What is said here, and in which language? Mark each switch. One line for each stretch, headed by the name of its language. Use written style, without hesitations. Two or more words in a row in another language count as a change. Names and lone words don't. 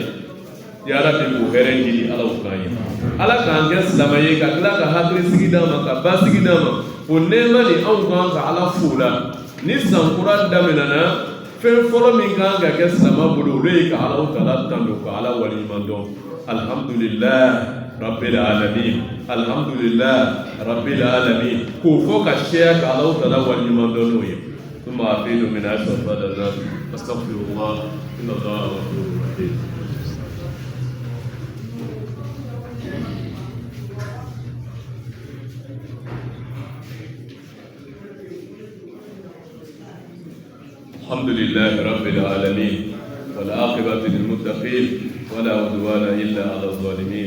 Bambara: Ya Rabbi k'o hɛrɛ ɲini Ala k'an ye. Ala k'an kɛ silamɛ ye ka tila ka hakili sigi d'an ma, ka basigi d'an ma. O nɛɛma nin anw kan ka Ala fo o la. Ni san kura daminɛna, fɛn fɔlɔ min kan ka kɛ silamɛ bolo olu ye ka Alahu Taala tando ka Ala waleɲuman dɔn.
Arabic: الحمد لله رب العالمين، الحمد لله رب العالمين,
Bambara: k'o fɔ ka seya ka Alahu Taala waleɲuman dɔn n'o ye.
Arabic: ثم أفيد من عشر بعد ذلك أستغفر الله إن الله غفور رحيم. الحمد لله رب العالمين والعاقبة للمتقين ولا عدوان إلا على الظالمين.